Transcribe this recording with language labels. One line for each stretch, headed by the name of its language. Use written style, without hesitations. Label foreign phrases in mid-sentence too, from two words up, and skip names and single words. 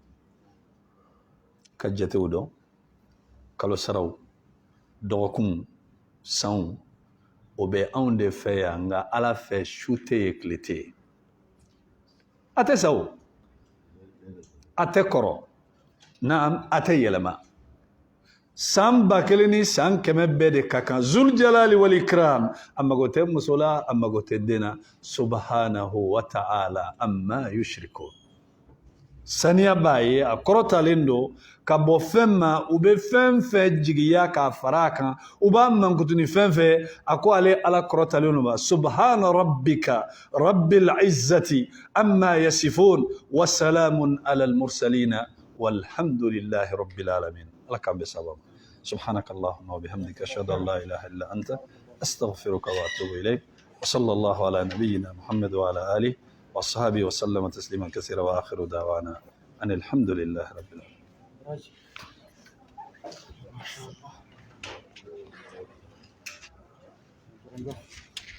Bambara: ka jatew dɔn kalo saraw dɔgɔkun sanw o bɛ anw de fɛ yan nka Ala fɛ su tɛ ye tile tɛ ye a tɛ sa o a tɛ kɔrɔ na a tɛ yɛlɛma san 1000 ni san 100 bɛɛ de ka kan
Arabic: ذو الجلال والإكرام
Bambara: a mago tɛ muso la a mago tɛ den na
Arabic: سبحانه وتعالى عما يشركون
Bambara: saniya b'a ye a kɔrɔtalen don ka bɔ fɛn ma u bɛ fɛn fɛn jigiya k'a fara a kan u b'a mankutuni fɛn fɛn a ko ale Ala kɔrɔtalen don ba
Arabic: سبحان ربك رب العزة عما يصفون وسلام على المرسلين والحمد لله رب العالمين
Bambara: Ala k'an bɛ sababu
Arabic: سبحانك اللهم وبحمدك أشهد أن لا إله إلا أنت أستغفرك وأتوب إليك وصلى الله على نبينا محمد وعلى آله وأصحابه وسلم تسليما كثيرا وآخر دعوانا أن الحمد لله رب العالمين